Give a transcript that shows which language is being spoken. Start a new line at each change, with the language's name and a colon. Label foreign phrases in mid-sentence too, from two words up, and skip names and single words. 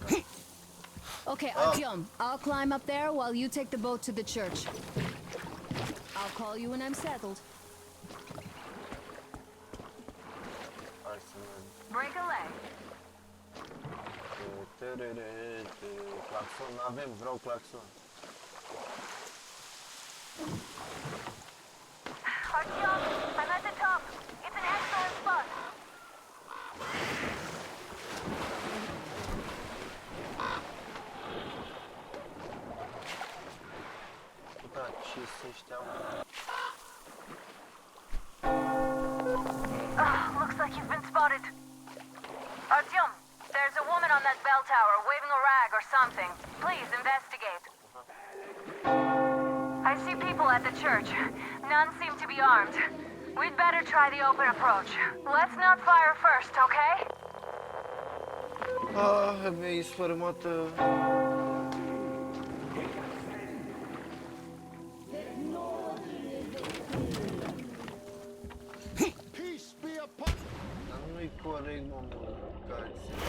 English: Okay, Artyom, I'll climb up there while you take the boat to the church. I'll call you when I'm settled.
Romanian: Hai să mergem.
English: Break a leg.
Romanian: Claxon, avem, vreau claxon.
English: Artyom, I'm at the top. It's an excellent spot.
Romanian: Da, ce să știam?
English: Looks like you've been spotted. Artyom, there's a woman on that bell tower waving a rag or something. Please investigate. I see people at the church. None seem to be armed. We'd better try the open approach. Let's not fire first, okay?
Romanian: Mi-ai sfărâmat... Dar nu-i corect, mă, mâncați.